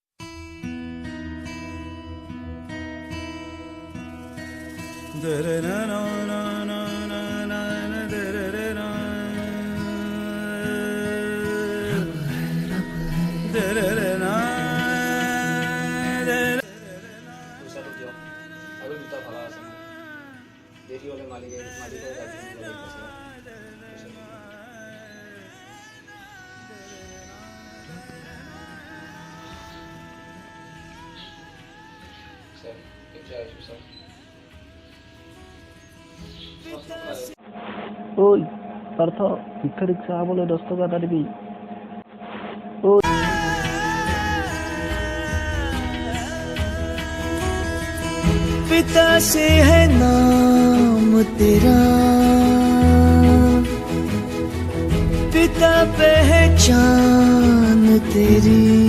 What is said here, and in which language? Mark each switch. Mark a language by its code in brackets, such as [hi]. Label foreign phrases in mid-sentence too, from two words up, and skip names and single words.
[as] दरे ना ना ना ना ना ना दरे रे ना दरे रे ना পইচা তো দিয়ক আৰু দুটা ভাড়া আছে দেৰি হ'লে মালিকে গাড়ী লৈ গৈছে স্যার এটা আছে স্যার [bn] ওই পার্থ ভিক্ষা রিক্সা বলে 10 টাকা দিবি [hi] पिता से है नाम तेरा पिता पहचान तेरी